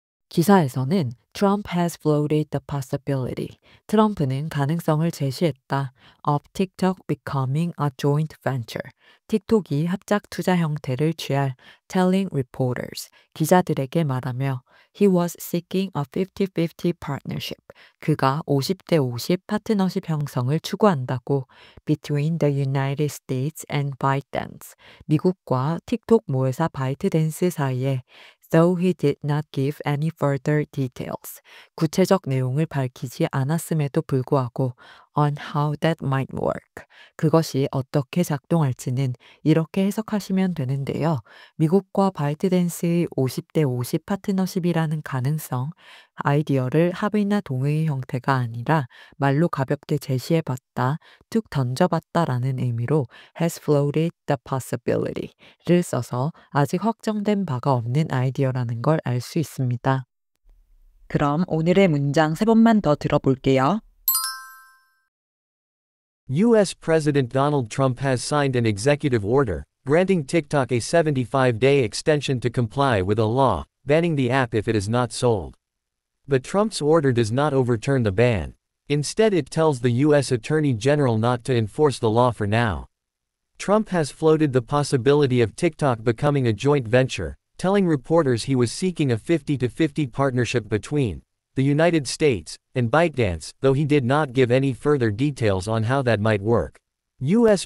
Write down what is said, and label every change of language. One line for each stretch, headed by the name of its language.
Korean: 기사에서는
English: Trump has floated the possibility.
Korean: 트럼프는 가능성을 제시했다.
English: of TikTok becoming a joint venture.
Korean: 틱톡이 합작 투자 형태를 취할
English: telling reporters.
Korean: 기자들에게 말하며
English: he was seeking a 50-50 partnership.
Korean: 그가 50대 50 파트너십 형성을 추구한다고
English: between the United States and ByteDance.
Korean: 미국과 틱톡 모회사 바이트댄스 사이에
English: though he did not give any further details.
Korean: 구체적 내용을 밝히지 않았음에도 불구하고
English: on how that might work.
Korean: 그것이 어떻게 작동할지는 이렇게 해석하시면 되는데요. 미국과 바이트댄스의 50대 50 파트너십이라는 가능성, 아이디어를 합의나 동의의 형태가 아니라 말로 가볍게 제시해봤다, 툭 던져봤다라는 의미로
English: has floated the possibility
Korean: 를 써서 아직 확정된 바가 없는 아이디어라는 걸 알 수 있습니다. 그럼 오늘의 문장 세 번만 더 들어볼게요.
English: U.S. President Donald Trump has signed an executive order, granting TikTok a 75-day extension to comply with a law, banning the app if it is not sold. But Trump's order does not overturn the ban. Instead, it tells the U.S. Attorney General not to enforce the law for now. Trump has floated the possibility of TikTok becoming a joint venture, telling reporters he was seeking a 50-50 partnership between the United States and ByteDance, though he did not give any further details on how that might work. U.S.